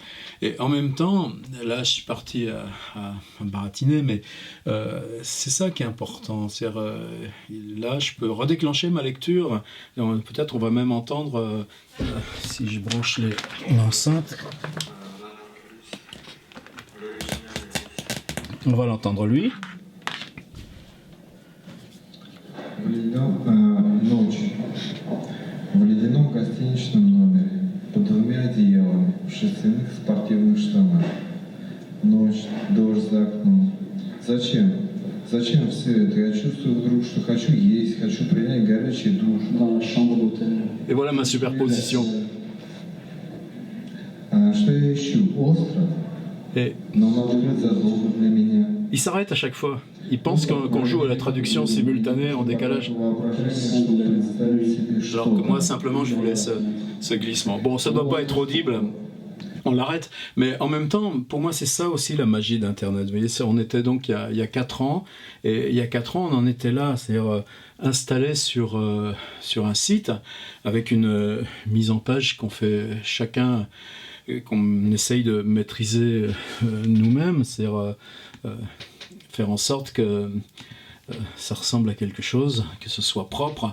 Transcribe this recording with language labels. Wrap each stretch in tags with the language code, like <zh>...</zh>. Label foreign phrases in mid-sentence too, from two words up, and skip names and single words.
<fr>Et en même temps, là je suis parti à baratiner, mais c'est ça qui est important. C'est-à-dire, là, je peux redéclencher ma lecture. Peut-être on va même entendre, si je branche l'enceinte, on va l'entendre lui.</fr> <ru>Ночь. В ледяном гостиничном номере под 2 одеялами в шерстяных спортивных штанах. Ночь, дождь за окном. Зачем? Зачем все все это. Я чувствую вдруг, что хочу есть, хочу принять горячий душ.</ru> <fr>dans la chambre d'hôtel. Et voilà ma superposition.</fr> <ru>А что я ищу? Остров.</ru> <fr>Et</fr> <ru>Но он открыт задолго для меня.</ru> <fr>il s'arrête à chaque fois. Il pense qu'on joue à la traduction simultanée en décalage.</fr> <ru>Воображение, чтобы представить себе</ru> <fr>Alors que</fr> <ru>что-то.</ru> <fr>moi, simplement, je voulais ce glissement. Bon, ça doit pas être audible, on l'arrête. Mais en même temps, pour moi, c'est ça aussi la magie d'Internet. Vous voyez, on était donc il y a 4 ans, et il y a 4 ans, on en était là, c'est-à-dire installé sur un site, avec une mise en page qu'on fait chacun, qu'on essaye de maîtriser nous-mêmes, c'est-à-dire faire en sorte que ça ressemble à quelque chose, que ce soit propre.</fr>